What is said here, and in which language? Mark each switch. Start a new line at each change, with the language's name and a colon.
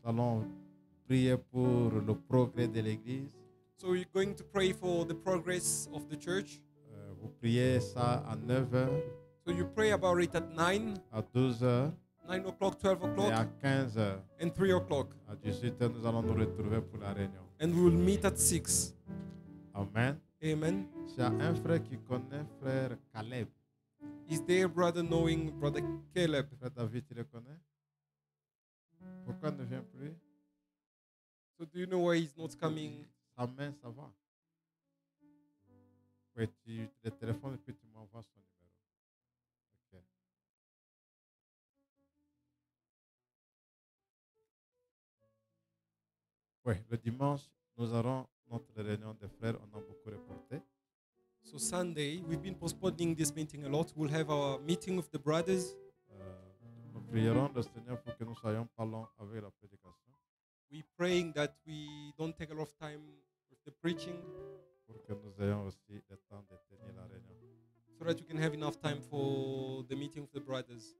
French: Nous allons prier pour le progrès de l'Église.
English: So we're going to pray for the progress of the church.
French: Vous priez ça à 9h,
English: So you pray about it at 9,
French: à 12h
English: 9 o'clock, 12
French: et à
English: o'clock,
French: 15h.
English: and 3 o'clock.
French: À 18h, nous allons nous retrouver pour la réunion.
English: And we will meet at 6.
French: Amen.
English: Amen.
French: J'ai un frère qui connaît frère Caleb.
English: Is there brother knowing brother Caleb?
French: Frère David, tu le connais? Pourquoi il ne vient plus?
English: So do you know why he's not coming?
French: Sa main, ça va. Oui, tu le téléphones et puis tu m'envoies son numéro. Ok. Oui, le dimanche, nous aurons notre réunion de frères. On a beaucoup reporté.
English: So Sunday, we've been postponing this meeting a lot. We'll have our meeting with the brothers.
French: Nous prierons le Seigneur pour que nous soyons pas longs avec la prédication,
English: We're praying that we don't take a lot of time with the preaching,
French: pour que nous ayons aussi le temps de tenir la réunion.
English: so that you can have enough time for the meeting with the brothers.